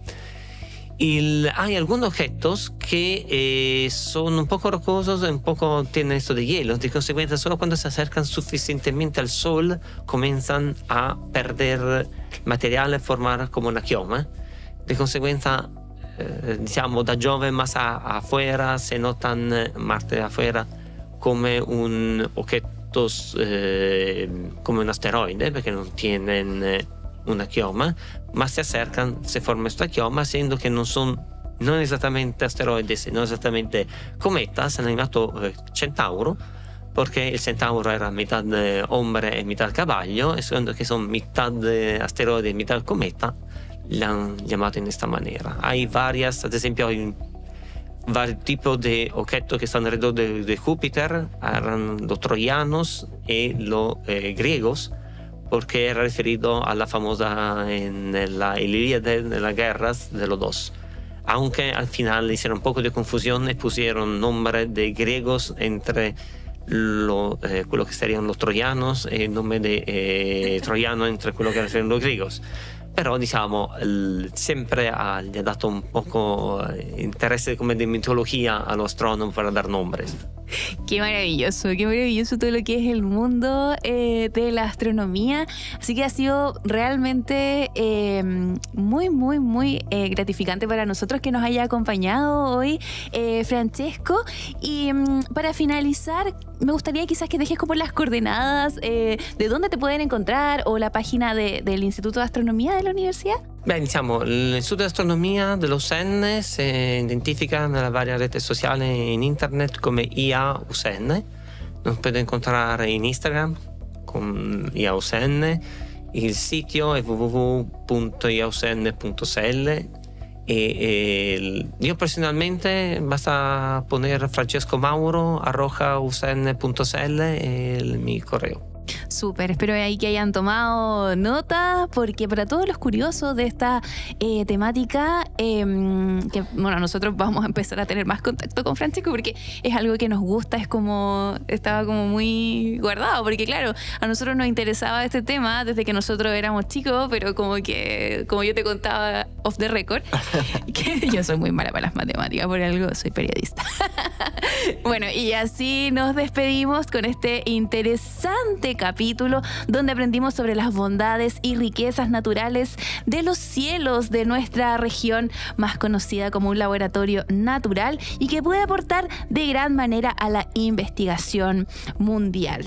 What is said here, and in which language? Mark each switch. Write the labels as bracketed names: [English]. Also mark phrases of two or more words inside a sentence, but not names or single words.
[Spanish] Y hay algunos objetos que son un poco rocosos, un poco tienen esto de hielo. De consecuencia, solo cuando se acercan suficientemente al sol comienzan a perder material y formar como una chioma. De consecuencia, [Italian] diciamo, da Giove [Spanish] más afuera se notan Marte afuera come un objetos come un asteroide, [Italian] perché non [Spanish] tienen una chioma, ma se acercan se forma esta chioma, siendo que no son [Italian] non esattamente [Spanish] asteroides, no esattamente cometas. Han llamato Centauro porque el Centauro era mitad hombre y mitad caballo, y siendo que son mitad asteroide y mitad cometa, le han llamado en esta manera. Hay varias, [Italian] ad esempio, [Spanish] hay varios tipos de objetos que están alrededor de Júpiter, eran los troyanos y los griegos, porque era referido a la famosa en la Ilíada de las guerras de los dos. Aunque al final hicieron un poco de confusión y pusieron nombres de griegos entre lo que serían los troyanos y el nombre de troyano entre quello que serían los griegos. [Italian] Però diciamo sempre gli ha dato un poco interesse come [Spanish] de mitología a los astrónomos para dar nombres. Qué maravilloso todo lo que es el mundo de la astronomía. Así que ha sido realmente muy gratificante para nosotros que nos haya acompañado hoy, Francesco. Y para finalizar, me gustaría quizás que dejes como las coordenadas de dónde te pueden encontrar o la página del Instituto de Astronomía de la universidad. [Italian] Beh, diciamo, l'Istituto di Astronomia dell'USN si identifica nelle varie reti sociali in internet come IA-USN. [Spanish] Nos puede encontrar in Instagram con IA-USN. [Italian] Il sito è www.iausn.cl. Io personalmente basta poner francescomauro@usn.cl [Spanish] el mi correo. Súper, espero ahí que hayan tomado nota, porque para todos los curiosos de esta temática, que bueno, nosotros vamos a empezar a tener más contacto con Francesco porque es algo que nos gusta, estaba como muy guardado, porque claro, a nosotros nos interesaba este tema desde que nosotros éramos chicos, pero como yo te contaba [English] off the record, [Spanish] que yo soy muy mala para las matemáticas, por algo soy periodista. Bueno, y así nos despedimos con este interesante capítulo donde aprendimos sobre las bondades y riquezas naturales de los cielos de nuestra región, más conocida como un laboratorio natural y que puede aportar de gran manera a la investigación mundial.